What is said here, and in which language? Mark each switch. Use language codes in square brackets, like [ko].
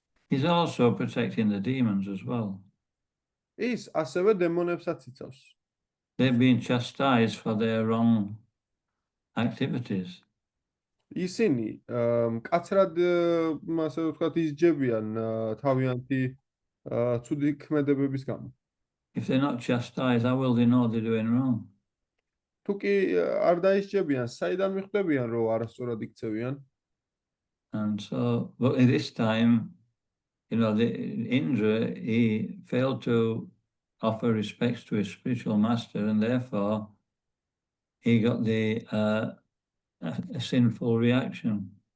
[en] He's also protecting the demons as well. [ka] ის ასევე დემონებსაც იცავს. [en] They've been chastised for their wrong activities. [ka] ისინი მკაცრად ასე ვთქვათ ისჯებიან თავიანთი ცუდი ქმედებების გამო. [en] If they're not chastised, how will they know they're doing wrong? [ka] თუ კი არ დაისჯებიან, საიდან მიხვდებიან, რომ არასწორად იქცევიან? [en] And so, but at this time, Indra, he failed to offer respects to his spiritual master, and therefore he got a sinful reaction.